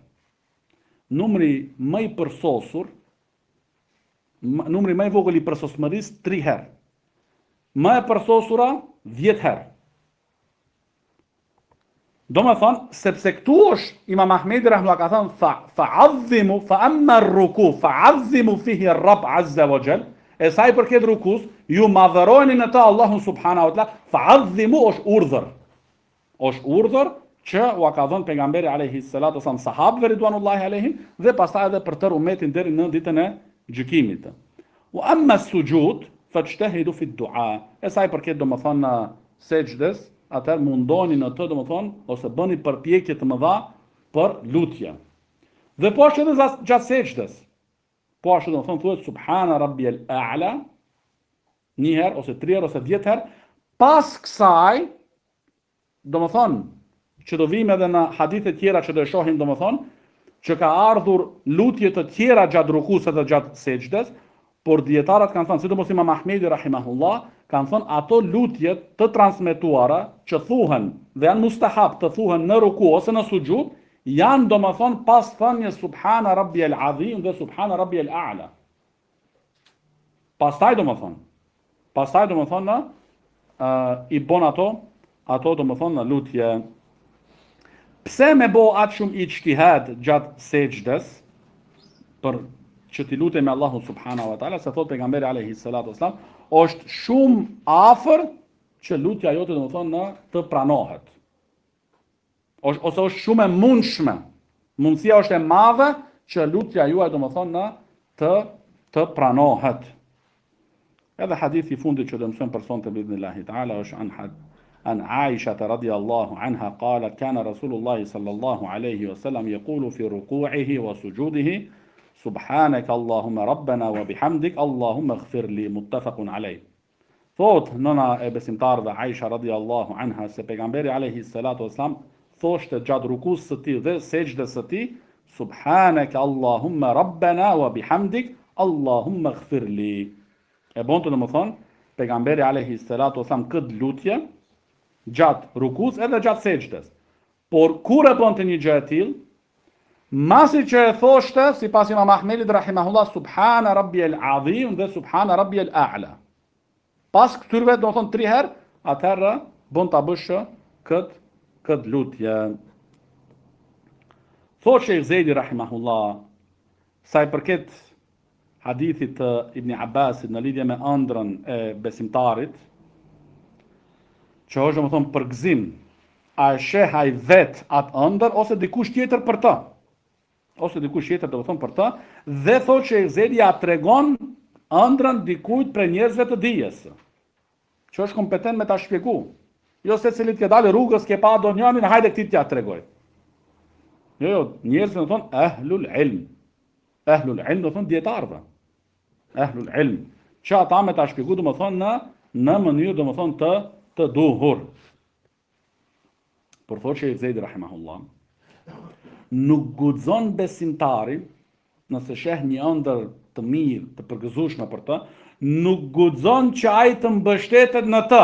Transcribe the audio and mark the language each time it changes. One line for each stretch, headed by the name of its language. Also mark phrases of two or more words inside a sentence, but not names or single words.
Albanian: Numri më i përsosur, numri më i vogël i përsosmërisë 3 herë. Më e përsosura 10 herë. Do me thonë, sepse këtu është Imam Ahmedi rahimullah ka thënë
Arabic: فعظموا فأما الركوع فعظموا فيه الرب عز وجل.
Albanian: E sa i përket rukus, ju madhërojni në të Allahun
Arabic: سبحانه وتعالى,
Albanian: fa'azzimu është urdhër. Është urdhër që ua ka dhënë pejgamberi
Arabic: عليه الصلاة والسلام
Albanian: sahabëve
Arabic: رضوان الله عليهم
Albanian: dhe pastaj edhe për tërë umetin deri në ditën e gjykimit.
Arabic: وأما السجود فاجتهدوا في الدعاء.
Albanian: E sa i përket domethënë sejdës, atëherë mundoni në të domethënë ose bëni përpjekje të mëdha për lutje. Dhe po ashtu edhe gjatë sejdës. Po ashtu domethënë thuhet
Arabic: سبحان ربي الأعلى
Albanian: një herë ose 3 herë ose 10 herë. Pas kësaj domethënë që do vim edhe në hadithe tjera që do e shohim domethënë, që ka ardhur lutje të tjera gjatë rukusë dhe gjatë sejdës, por dietarët kanë thënë, sidomos Imam Ahmedi rahimahullah, kanë thënë ato lutje të transmetuara që thuhen dhe janë mustahab të thuhen në ruku ose në sujud, janë domethënë pas thënies
Arabic: سبحان ربي العظيم
Albanian: dhe
Arabic: سبحان ربي الأعلى.
Albanian: Pastaj domethënë i bon ato domethënë në lutje. Pse me bo atë shumë ijtihad gjatë sejdës, për që ti lutemi Allahun
Arabic: سبحانه وتعالى,
Albanian: se thot pejgamberi
Arabic: عليه الصلاة والسلام,
Albanian: është shumë afër që lutja jote domethënë të pranohet. Ose është shumë e mundshme. Mundësia është e madhe që lutja juaj domethënë të pranohet. Edhe hadithi i fundit që do mësojmë për sonte bi'idhnillahi taala është
Arabic: عن عائشة رضي الله عنها قالت كان رسول الله صلى الله عليه وسلم يقول في ركوعه وسجوده سبحانك اللهم ربنا وبحمدك اللهم اغفر لي متفق عليه.
Albanian: Thot nëna e besimtarëve Aisha
Arabic: رضي الله عنها
Albanian: se pejgamberi
Arabic: عليه الصلاة والسلام
Albanian: thoshte gjatë rukus së tij dhe sejdës së tij
Arabic: سبحانك اللهم ربنا وبحمدك اللهم اغفر لي.
Albanian: E bonte domethënë pejgamberi
Arabic: عليه الصلاة والسلام
Albanian: këtë lutje gjatë rukus edhe gjatë sejdës. Por kur e bënte një gjë e tillë, masi që e thoshte, sipas Imam Ahmedit rahimahullah,
Arabic: سبحان ربي العظيم
Albanian: dhe
Arabic: سبحان ربي الأعلى.
Albanian: Pas këtyrve do të thonë 3 herë, atëherë bën ta bësh këtë lutje. Thotë Sheikh Zejdi rahimahullah, sa i përket hadithit të Ibn Abbasit në lidhje me ëndrrën e besimtarit, që është domethënë përgëzim, a e sheh ai vet atë ëndër ose dikush tjetër për të. Ose dikush tjetër domethënë për të, dhe thotë që Zedi ja tregon ëndrrën dikujt për njerëzve të dijes, që është kompetent me ta shpjegu. Jo se cilit ke dalë rrugës, ke pa donjanin, hajde këtij t'ja tregoj. Jo, njerëzve do thonë
Arabic: أهل العلم. أهل العلم
Albanian: do thonë dietarëve.
Arabic: أهل العلم.
Albanian: Që ata me ta shpjegu do të thonë në mënyrë do të thonë të duhur. Por thotë që Zejdi rahimahullah, nuk guxon besimtari, nëse sheh një ëndër të mirë, të përgëzueshme për të, nuk guxon që ai të mbështetet në të.